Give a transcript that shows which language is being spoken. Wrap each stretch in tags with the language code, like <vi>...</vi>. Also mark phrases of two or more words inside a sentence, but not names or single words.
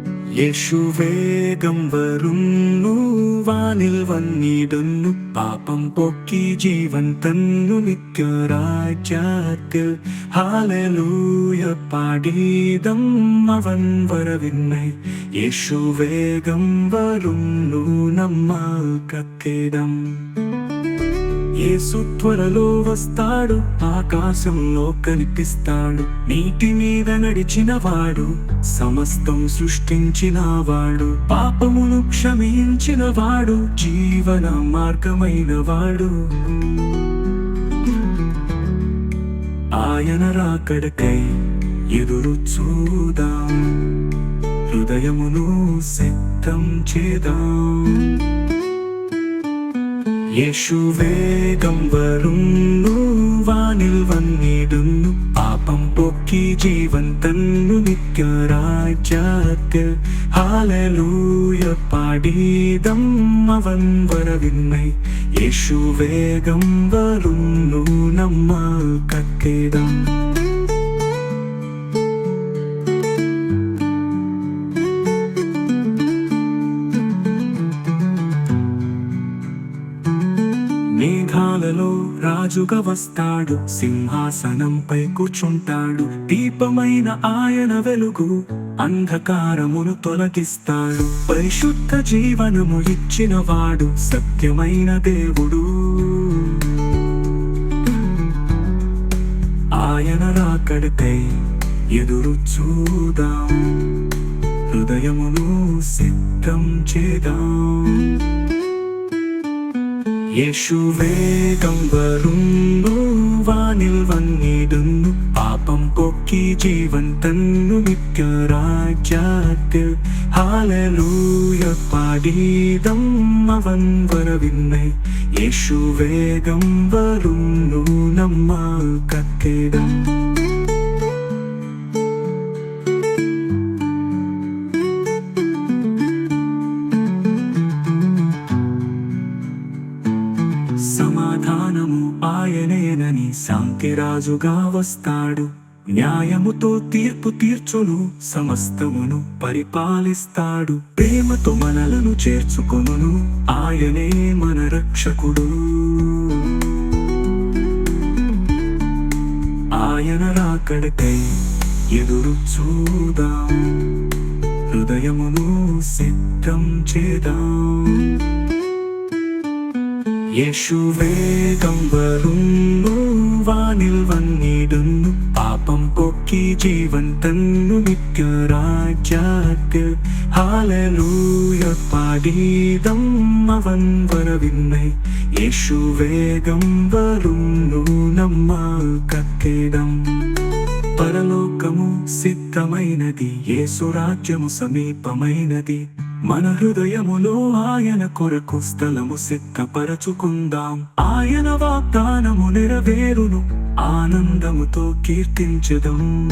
<ml>യേശു വേഗം വരുന്നു വാനിൽ വന്നിടുന്നു പാപം പോക്കി ജീവൻ തന്നു നിത്യരാജ്യത്തിൽ ഹല്ലേലൂയ പാടിദം അവൻ വരവിനായി യേശു വേഗം വരുന്നു നമ്മൾക്കെത്തിടം</ml> <te>యేసు త్వరలో వస్తాడు ఆకాశంలో కనిపిస్తాడు నీటి మీద నడిచినవాడు సమస్తం సృష్టించినవాడు పాపమును క్షమించినవాడు జీవన మార్గమైనవాడు ఆయన రాకడకై ఎదురు చూదాం హృదయమును సిద్ధం చేద్దాం</te> <ml>യേശു വേഗം വരുന്നു വാനിൽ വന്നിടുന്നു പാപം പോക്കി ജീവൻ തന്നു നിത്യരാജ്യത്തിൽ ഹല്ലേലൂയ പാടിദം അവൻ വരവിനായി യേശു വേഗം വരുന്നു നമ്മൾക്കെത്തിടം</ml> <te>మేఘాలలో రాజుగా వస్తాడు సింహాసనంపై కూర్చుంటాడు దీపమైన ఆయన వెలుగు అంధకారమును తొలగిస్తాడు పరిశుద్ధ జీవనము ఇచ్చినవాడు సత్యమైన దేవుడు ఆయన రాకడకై ఎదురు చూదాం హృదయమును సిద్ధం చేద్దాం</te> <ml>യേശു വേഗം വരുന്നു വാനിൽ വന്നിടുന്നു പാപം പോക്കി ജീവൻ തന്നു നിത്യരാജ്യത്തിൽ ഹല്ലേലൂയ പാടിദം അവൻ വരവിനായി യേശു വേഗം വരുന്നു നമ്മൾക്കെത്തിടം</ml> <te>సమాధానము ఆయనేనని శాంతిరాజుగా వస్తాడు న్యాయముతో తీర్పు తీర్చును సమస్తమును పరిపాలిస్తాడు ప్రేమతో మనలను చేర్చుకొనును ఆయనే మన రక్షకుడు ఆయన రాకడకై ఎదురు చూదాం హృదయమును సిద్ధం చేద్దాం</te> <ml>യേശു വേഗം വരുന്നു വാനിൽ വന്നിടുന്നു പാപം പോക്കി ജീവൻ തന്നു നിത്യരാജ്യത്തിൽ ഹല്ലേലൂയ പാടിദം അവൻ വരവിനായി യേശു വേഗം വരുന്നു നമ്മൾക്കെത്തിടం</ml> <te>పరలోకము సిద్ధమైనది యేసు రాజ్యము సమీపమైనది మన హృదయములో ఆయన కొరకు స్థలము సిద్ధపరచుకుందాం ఆయన వాగ్దానము నెరవేరును ఆనందముతో కీర్తించెదం</te>